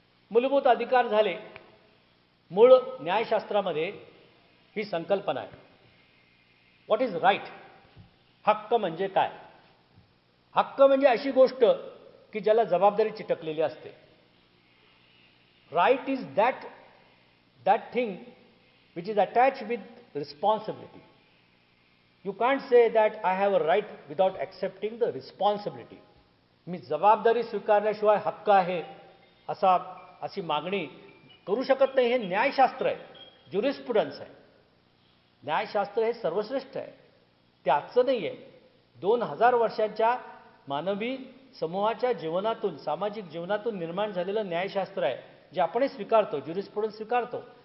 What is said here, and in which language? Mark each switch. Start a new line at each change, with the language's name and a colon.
Marathi: मूलभूत अधिकार झाले, मूळ न्यायशास्त्रामध्ये ही संकल्पना आहे.
English: What is right?
Marathi: हक्क म्हणजे काय? हक्क म्हणजे अशी गोष्ट की ज्याला जबाबदारी चिटकलेली असते.
English: Right is that thing which is attached with responsibility. You can't say that I have a right without accepting the responsibility.
Marathi: मी जबाबदारी स्वीकारल्याशिवाय हक्क आहे अशी मागणी करू शकत नाही. हे न्यायशास्त्र आहे, ज्युरिस्प्रुडन्स आहे. न्यायशास्त्र हे सर्वश्रेष्ठ आहे, ते आजचं नाही आहे. 2000 वर्षांच्या मानवी समूहाच्या जीवनातून, सामाजिक जीवनातून निर्माण झालेलं न्यायशास्त्र आहे, जे आपणही स्वीकारतो, ज्युरिस्प्रुडन्स स्वीकारतो.